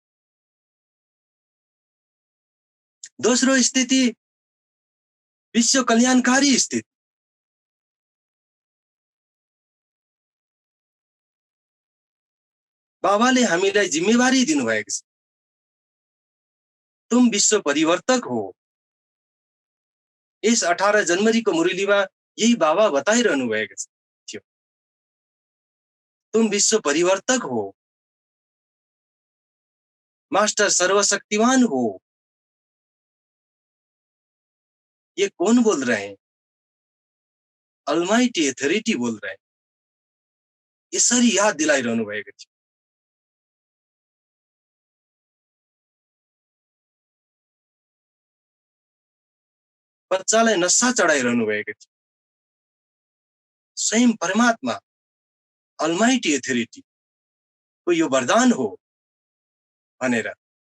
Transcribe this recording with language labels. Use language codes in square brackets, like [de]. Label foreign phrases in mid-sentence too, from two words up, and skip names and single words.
[ne] दोस्रो स्थिति विश्व कल्याणकारी स्थिति। बाबाले हामीलाई जिम्मेवारी दिनुभएको छ। [hi] तुम विश्व परिवर्तक हो। [ne] इस 18 जनवरीको मुरलीमा यही बाबा बताइरहनु भएको थियो। [hi] तुम विश्व परिवर्तक हो। मास्टर सर्वशक्तिमान हो। ये कौन बोल रहे हैं? [en] almighty authority [hi] बोल रहे हैं। [ne] यसरी याद दिलाइरहनु भएको थियो। बच्चालाई नशा चढाइरहनु भएको थियो। स्वयं परमात्मा [en] almighty authority [ne] को यो वरदान हो भनेर।